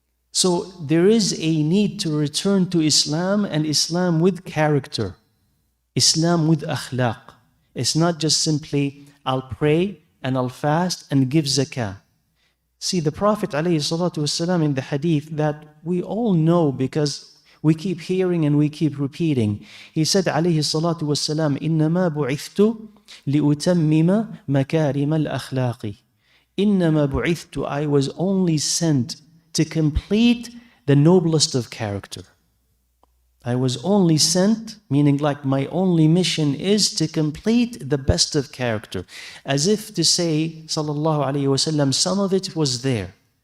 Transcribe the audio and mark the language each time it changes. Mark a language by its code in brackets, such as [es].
[en] So there is a need to return to Islam, and Islam with character. Islam with akhlaq. It's not just simply, I'll pray and I'll fast and give zakah. See, the Prophet ﷺ in the hadith that we all know because we keep hearing and we keep repeating. [ar] He said, ﷺ, إِنَّمَا بُعِثْتُ لِأُتَمِّمَ مَكَارِمَ الْأَخْلَاقِ. إِنَّمَا بُعِثْتُ, [en] I was only sent to complete the noblest of character. I was only sent, meaning like my only mission is to complete the best of character. As if to say, sallallahu alayhi wasallam, some of it was there.